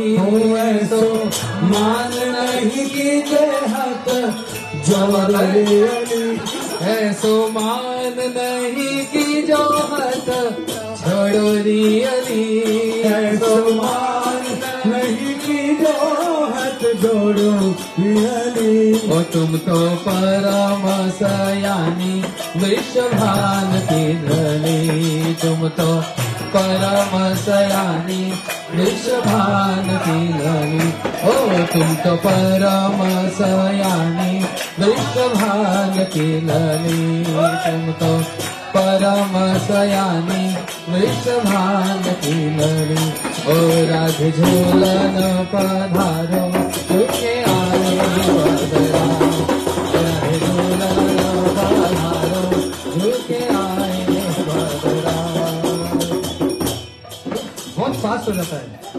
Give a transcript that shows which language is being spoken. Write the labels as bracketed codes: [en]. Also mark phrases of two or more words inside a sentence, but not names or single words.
[bra] ऐसो मान नहीं कीजे हत, छोड़ो रियली. ऐसो मान नहीं कीजो हत, छोड़ो रियली. ऐसो मान नहीं कीजो हत, जोड़ो रियली. ओ तुम तो परम सयानी, वृषभान की धनी. तुम तो परम सयानी, वृषभान की धनी. ओ तुम तो परम सयानी, वृषभान की धनी. तुम तो परम सयानी, वृषभान की धनी. ओ राधे झूलन पधारो, झुके आए बदरा. राधे झूलन पधारो, झुके आए बदरा. [hi] बहुत फास्ट हो जाता है.